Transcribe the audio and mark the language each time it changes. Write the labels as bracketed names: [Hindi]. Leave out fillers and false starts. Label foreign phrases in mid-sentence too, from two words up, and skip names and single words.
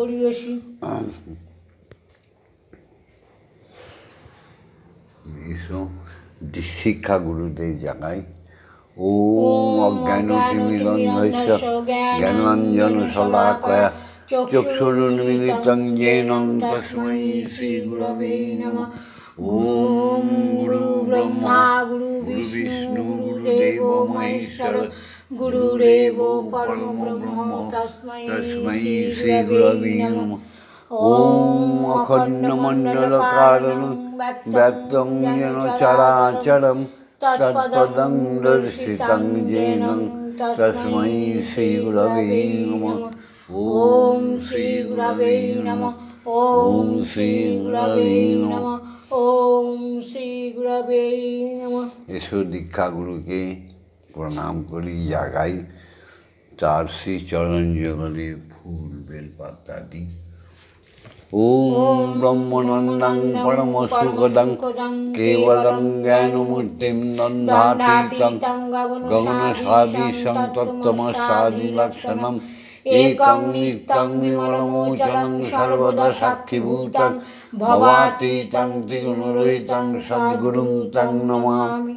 [Bangla] শিক্ষা গুরুদের জাগায়। [Sanskrit] ওম অজ্ঞানতিমিরন্ধস্য জ্ঞানাঞ্জন শলাকয়া চক্ষুরুন্মিলিतं येन তস্मै শ্রীগুরবে নমঃ। ওম গুরু ব্রহ্মা গুরু বিষ্ণু গুরুদেব মহেশ্বর গুরুরেব পরম ব্রহ্ম তস্मै শ্রীগুরবে নমঃ। ওম অখণ্ডমণ্ডলকারণং ব্যক্তং येन চরাচরম তৎপদং দর্শিতং येन তস্मै শ্রীগুরবে নমঃ। ওম শ্রীগুরবে নমঃ। ওম শ্রীগুরবে নমঃ। ওম শ্রীগুরবে নমঃ। [Bangla] এসো দীক্ষা গুরুকে প্রণাম করি, জাগাই, তার শ্রী চরণ যুগলে ফুল বেলপাতা দিই। [Sanskrit] ওম ব্রহ্মনন্দং পরম সুখদং কেবলং জ্ঞানমূর্তিং দন্ধাতীতং গগনসাদৃশং তত্ত্বমস্যাদি লক্ষণম একং নিত্যং নির্মলমোচনং সর্বদা সাক্ষীভূতং ভবাতীতং ত্রিগুণরহিতং সদ্গুরুং তং নমামি।